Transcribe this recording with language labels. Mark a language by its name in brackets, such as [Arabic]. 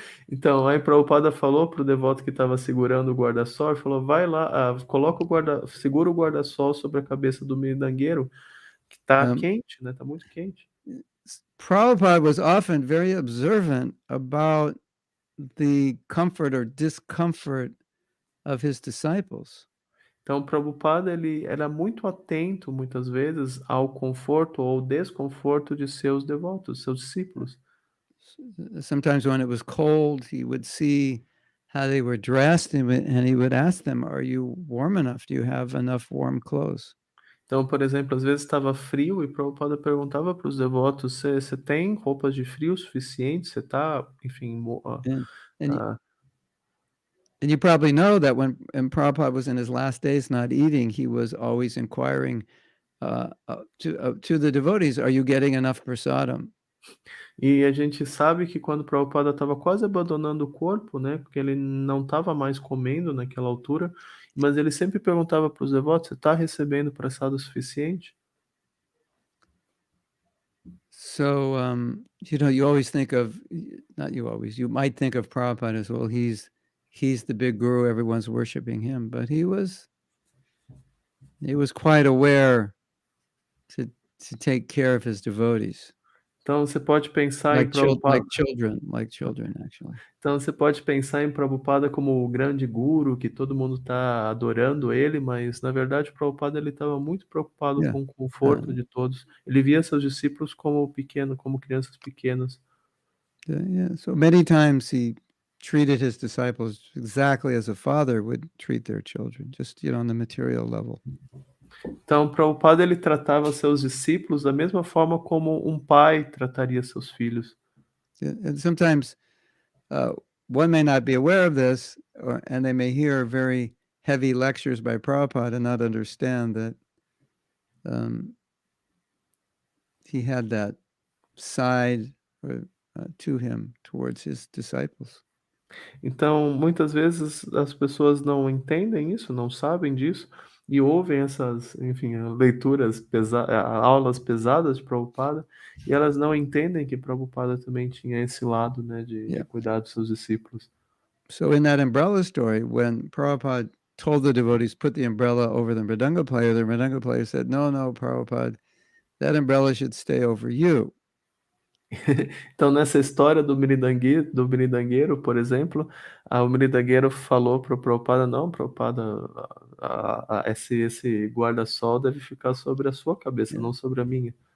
[Portuguese] Então, aí Prabhupada falou para o devoto que estava segurando o guarda-sol, falou, vai lá, segura o guarda-sol sobre a cabeça do mridangueiro, que está quente, né? Está muito quente. [English] Prabhupada was often very observant about the comfort or discomfort of his disciples. [Portuguese] Então, Prabhupada, ele era muito atento, muitas vezes, ao conforto ou desconforto de seus devotos, seus discípulos. [English] Sometimes when it was cold, he would see how they were dressed and he would ask them, are you warm enough? Do you have enough warm clothes? [Portuguese] Então, por exemplo, às vezes estava frio e Prabhupada perguntava para os devotos, você tem roupas de frio suficiente? Você está, enfim... [English] And you probably know that when Prabhupada was in his last days not eating, he was always inquiring to the devotees, are you getting enough prasadam? [Portuguese] E a gente sabe que quando Prabhupada estava quase abandonando o corpo, né, porque ele não estava mais comendo naquela altura, mas ele sempre perguntava para os devotos, você está recebendo prasada o suficiente? [English] So, you always think of, not you always, you might think of Prabhupada as, well, he's the big guru, everyone's worshiping him, but he was quite aware to take care of his devotees. [Portuguese] Então você pode pensar em Prabhupada... [English] like children, actually. [Portuguese] Então você pode pensar em Prabhupada como o grande guru, que todo mundo está adorando ele, mas na verdade o Prabhupada ele estava muito preocupado com o conforto de todos. Ele via seus discípulos como crianças pequenas. [English] So many times he treated his disciples exactly as a father would treat their children, just on the material level. [Portuguese] Então, Prabhupada ele tratava seus discípulos da mesma forma como um pai trataria seus filhos. [English] And sometimes one may not be aware of this, and they may hear very heavy lectures by Prabhupada and not understand that he had that side to him towards his disciples. [Portuguese] Então, muitas vezes as pessoas não entendem isso, não sabem disso, e ouvem essas, enfim, leituras aulas pesadas de Prabhupada, e elas não entendem que Prabhupada também tinha esse lado, né, de cuidar dos seus discípulos. [English] So in that umbrella story, when Prabhupada told the devotees, put the umbrella over the mridanga player said, no, Prabhupada, that umbrella should stay over you. [Portuguese] Então, nessa história do beridangueiro, por exemplo, o beridangueiro falou para o Prabhupada, não, Prabhupada, esse guarda-sol deve ficar sobre a sua cabeça, não sobre a minha.